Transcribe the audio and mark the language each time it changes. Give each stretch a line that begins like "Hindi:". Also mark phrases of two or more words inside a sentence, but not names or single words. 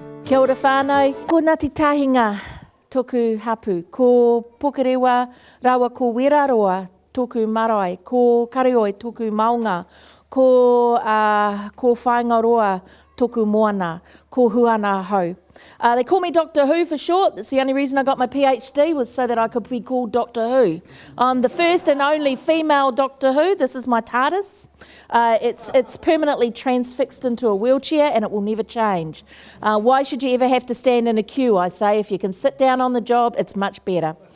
Māori: Kia ora whānau. Ko Ngati Tahinga toku hapu. Ko Pokerewa rawa ko Weraroa toku marae. Ko Kareoi toku maunga. Ko Whaingaroa toku moana. Ko Huhana Hickey.
English: They call me Doctor Who for short. That's the only reason I got my PhD, was so that I could be called Doctor Who. I'm the first and only female Doctor Who. This is my TARDIS. It's permanently transfixed into a wheelchair and it will never change. Why should you ever have to stand in a queue? I say if you can sit down on the job, it's much better.